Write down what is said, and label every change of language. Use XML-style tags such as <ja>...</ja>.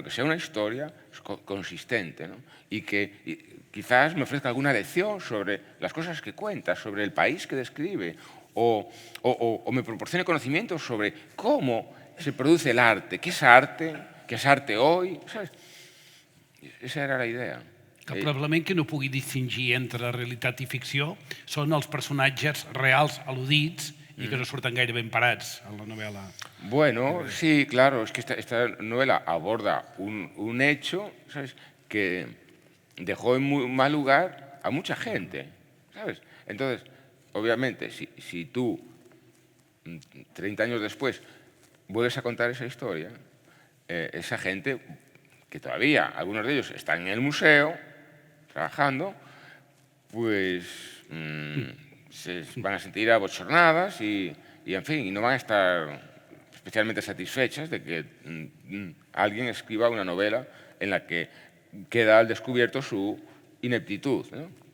<es>Pero que sea una historia consistente, ¿no? Y que quizás me ofrezca alguna lección sobre las cosas que cuenta, sobre el país que describe, o me proporcione conocimientos sobre cómo se produce el arte, qué es arte hoy, ¿sabes? Esa era la idea.</es> <ca>Que probablement que no pugui distingir entre realitat i ficció són els personatges reals al·ludits y que no surten gaire ben parats en la novela.</ca> <es>Bueno, sí, claro, es que esta novela aborda un hecho, ¿sabes?, que dejó en muy mal lugar a mucha gente, ¿sabes? Entonces, obviamente, si tú, 30 años después, vuelves a contar esa historia, esa gente, que todavía algunos de ellos están en el museo trabajando, pues se van a sentir abochornadas y en fin, y no van a estar especialmente satisfechas de que alguien escriba una novela en la que queda al descubierto su ineptitud, ¿no?</es>